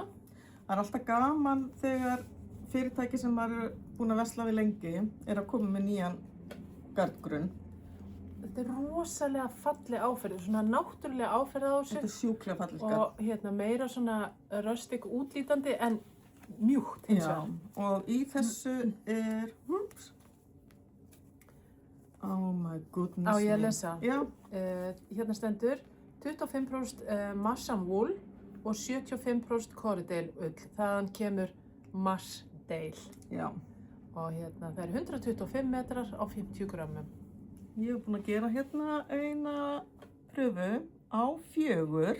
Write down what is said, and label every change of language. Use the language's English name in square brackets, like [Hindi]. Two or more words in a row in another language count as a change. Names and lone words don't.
[Icelandic] Það er alltaf gaman þegar fyrirtæki sem maður er búin að versla við lengi er að koma með nýjan gardgrunn. Þetta er rosalega falleg áferð, svona náttúrulega áferð á þessu. Þetta er sjúklega falleg gard. Og meira svona rustic útlítandi en mjúkt hins vegar. Og í þessu er, [English] oh my goodness. [Icelandic] Á ég að lesa? Já. Hérna stendur 25% Marsham wool og 75% Corriedale ull. Þaðan kemur Marshdale. Já. Og það er 125 metrar á 50 grammum. Ég hef búin að gera hérna eina pröfu á 4.